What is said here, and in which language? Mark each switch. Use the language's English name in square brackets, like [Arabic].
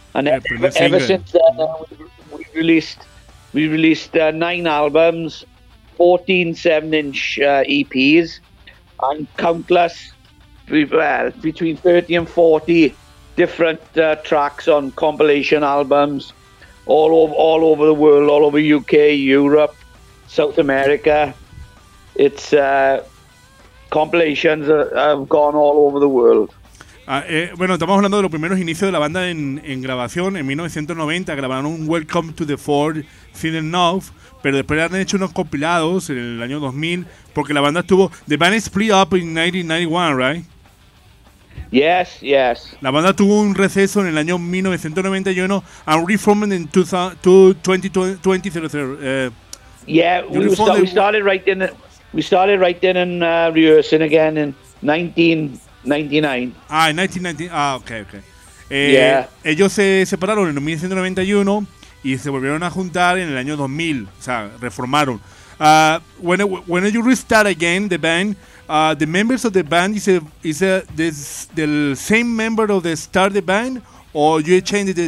[English] And ever since then, we released nine albums, 14 7-inch EPs, and countless, between 30 and 40 different tracks on compilation albums all over the world, all over UK, Europe, South America. It's compilations have gone all over the world. [Spanish] Estamos hablando de los primeros inicios de la banda en grabación. En 1990 grabaron un Welcome to the Ford Thin Enough, pero después han hecho unos compilados en el año 2000, porque la banda estuvo... [English] The band split up in 1991, right? Yes, yes. [Spanish] La banda tuvo un receso en el año 1991 [English] and reformed in 2000. We started writing and rehearsing again in 1999. [Spanish] Ah, en 1999. Ah, ok. Ellos se separaron en 1991 y se volvieron a juntar en el año 2000. O sea, reformaron. [English] When you restart again the band, the members of the band, is the same member of the start the band, or you changed the